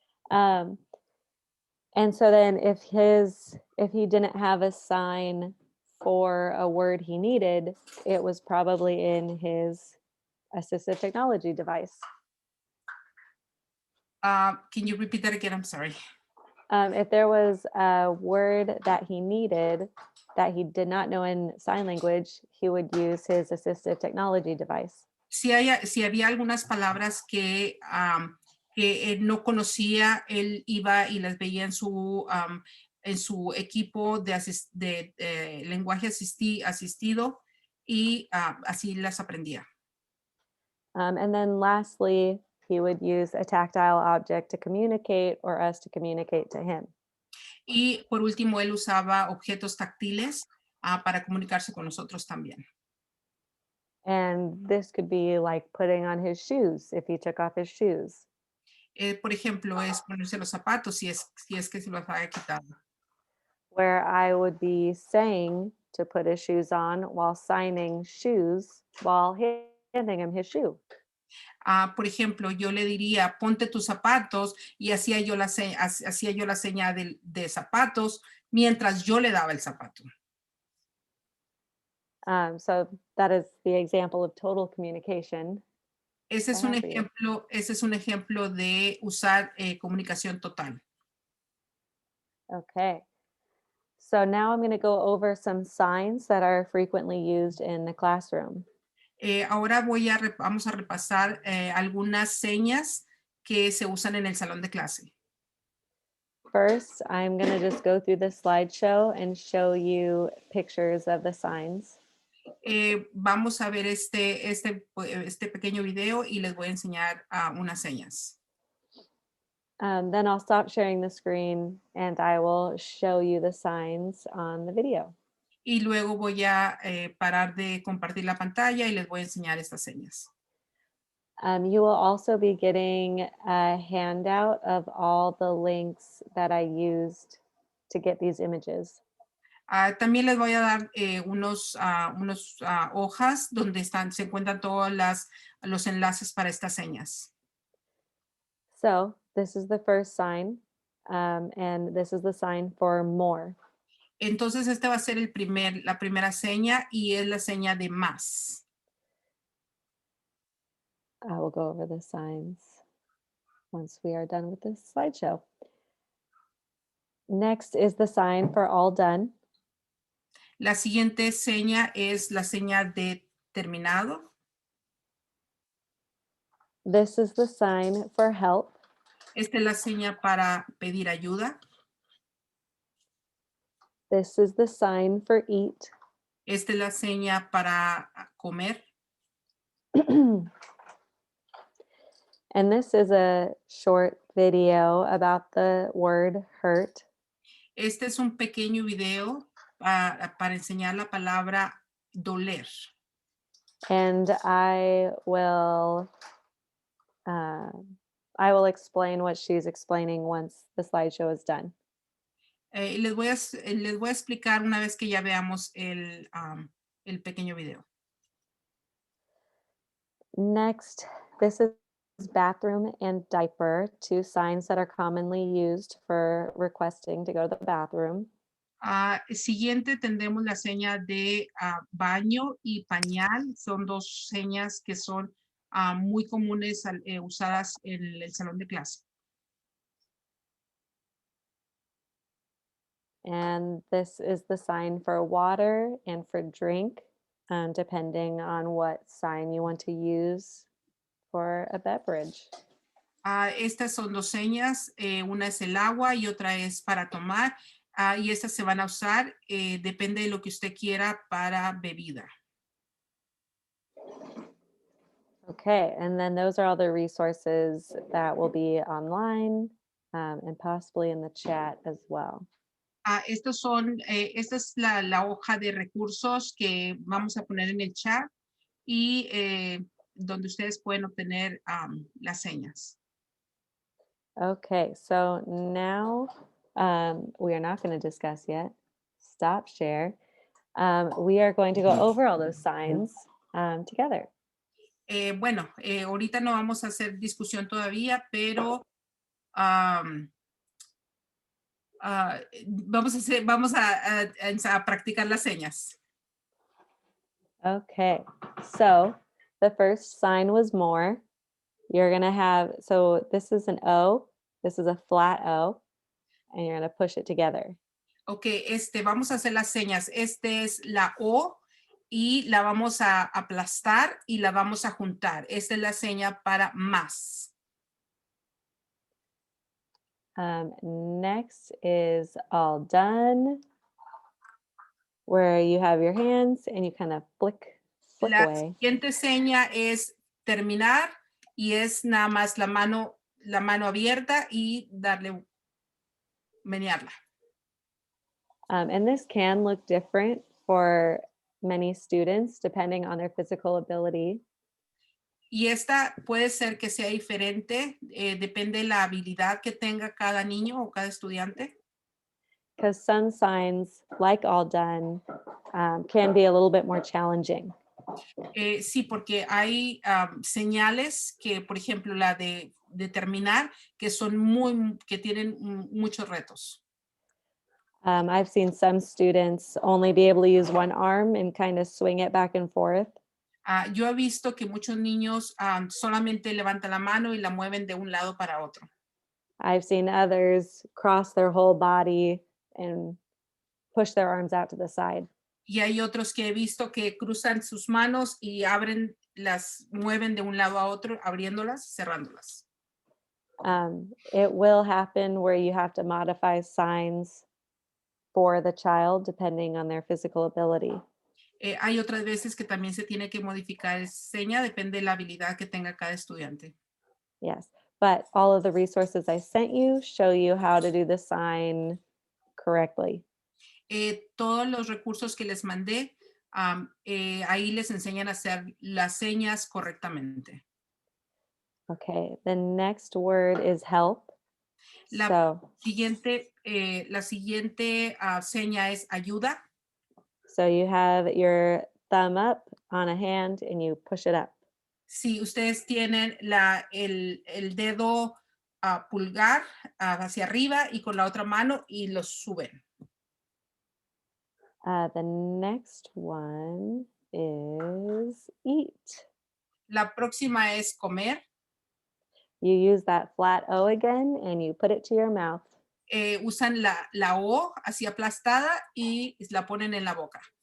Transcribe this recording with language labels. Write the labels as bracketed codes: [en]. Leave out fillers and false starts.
[en] And so then if he didn't have a sign for a word he needed, it was probably in his assistive technology device. Can you repeat that again? I'm sorry. If there was a word that he needed that he did not know in sign language, he would use his assistive technology device. [es] Si había algunas palabras que él no conocía, él iba y las veía en su equipo de lenguaje asistido y así las aprendía. [en] And then lastly, he would use a tactile object to communicate or us to communicate to him. [es] Y por último, él usaba objetos táctiles para comunicarse con nosotros también. [en] And this could be like putting on his shoes if he took off his shoes. [es] Por ejemplo, es ponerse los zapatos si es que se los había quitado. [en] Where I would be saying to put his shoes on while signing shoes while handing him his shoe. [es] Por ejemplo, yo le diría, ponte tus zapatos y hacía yo la seña de zapatos mientras yo le daba el zapato. [en] So that is the example of total communication. [es] Ese es un ejemplo de usar comunicación total. [en] Okay. So now I'm going to go over some signs that are frequently used in the classroom. [es] Ahora vamos a repasar algunas señas que se usan en el salón de clase. [en] First, I'm going to just go through the slideshow and show you pictures of the signs. [es] Vamos a ver este pequeño video y les voy a enseñar unas señas. [en] Then I'll stop sharing the screen and I will show you the signs on the video. [es] Y luego voy a parar de compartir la pantalla y les voy a enseñar estas señas. [en] You will also be getting a handout of all the links that I used to get these images. [es] También les voy a dar unos hojas donde se encuentran todos los enlaces para estas señas. [en] So this is the first sign, and this is the sign for more. [es] Entonces, esta va a ser la primera seña y es la seña de más. [en] I will go over the signs once we are done with this slideshow. Next is the sign for all done. [es] La siguiente seña es la seña de terminado. [en] This is the sign for help. [es] Esta es la seña para pedir ayuda. [en] This is the sign for eat. [es] Esta es la seña para comer. [en] And this is a short video about the word hurt. [es] Este es un pequeño video para enseñar la palabra doler. [en] And I will explain what she's explaining once the slideshow is done. [es] Les voy a explicar una vez que ya veamos el pequeño video. [en] Next, this is bathroom and diaper, two signs that are commonly used for requesting to go to the bathroom. [es] Siguiente tendremos la seña de baño y pañal. Son dos señas que son muy comunes usadas en el salón de clase. [en] And this is the sign for water and for drink, depending on what sign you want to use for a beverage. [es] Estas son dos señas, una es el agua y otra es para tomar, y estas se van a usar, depende de lo que usted quiera para bebida. [en] Okay, and then those are all the resources that will be online and possibly in the chat as well. [es] Esta es la hoja de recursos que vamos a poner en el chat y donde ustedes pueden obtener las señas. [en] Okay, so now we are not going to discuss yet. Stop share. We are going to go over all those signs together. [es] Bueno, ahorita no vamos a hacer discusión todavía, pero vamos a practicar las señas. [en] Okay, so the first sign was more. You're going to have, so this is an O, this is a flat O, and you're going to push it together. [es] Ok, vamos a hacer las señas. Este es la O y la vamos a aplastar y la vamos a juntar. Esta es la seña para más. [en] Next is all done, where you have your hands and you kind of flick flick [es] La [en] away. [es] siguiente seña es terminar y es nada más la mano abierta y darle, menearla. [en] And this can look different for many students depending on their physical ability. [es] Y esta puede ser que sea diferente, depende de la habilidad que tenga cada niño o cada estudiante. [en] Because some signs, like all done, can be a little bit more challenging. [es] Sí, porque hay señales que, por ejemplo, la de terminar, que son que tienen muchos retos. [en] I've seen some students only be able to use one arm and kind of swing it back and forth. [es] Yo he visto que muchos niños solamente levantan la mano y la mueven de un lado para otro. [en] I've seen others cross their whole body and push their arms out to the side. [es] Y hay otros que he visto que cruzan sus manos y mueven de un lado a otro, abriéndolas y cerrándolas. [en] It will happen where you have to modify signs for the child depending on their physical ability. [es] Hay otras veces que también se tiene que modificar seña, depende de la habilidad que tenga cada estudiante. [en] Yes, but all of the resources I sent you show you how to do the sign correctly. [es] Todos los recursos que les mandé, ahí les enseñan a hacer las señas correctamente. [en] Okay, the next word is help. [es] La [en] So [es] siguiente seña es ayuda. [en] you have your thumb up on a hand and you push it up. [es] Si ustedes tienen el dedo pulgar hacia arriba y con la otra mano y los suben. [en] The next one is eat. [es] La próxima es comer. [en] You use that flat O again and you put it to your mouth. [es] Usan la O así aplastada y la ponen en la boca.